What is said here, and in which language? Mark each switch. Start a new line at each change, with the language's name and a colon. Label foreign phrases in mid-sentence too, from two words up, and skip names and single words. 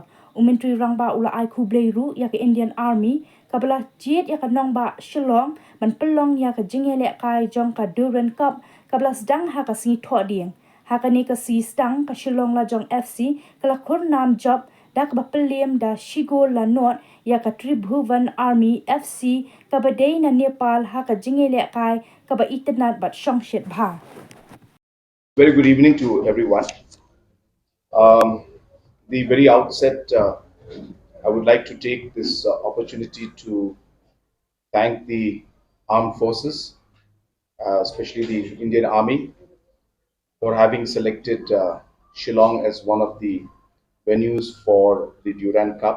Khasi: Menteri Rangba ula ai kublei ru ya ka
English: Indian Army
Khasi: kabla jiet ya ka nong ba Shillong man pelong ya ka ïalehkai jong ka Durand Cup kabla sedang ha ka si tho ding hakani ka si stang ka Shillong la jong FC kala nam job da ka bapeliam da shigo la not ya ka Tribhuvan Army FC ka badai na Nepal ha ka ïalehkai ka ba itanat bat shongshit bha.
English: Very good evening to everyone. The very outset, I would like to take this opportunity to thank the armed forces, especially the Indian Army, for having selected Shillong as one of the venues for the Durand Cup.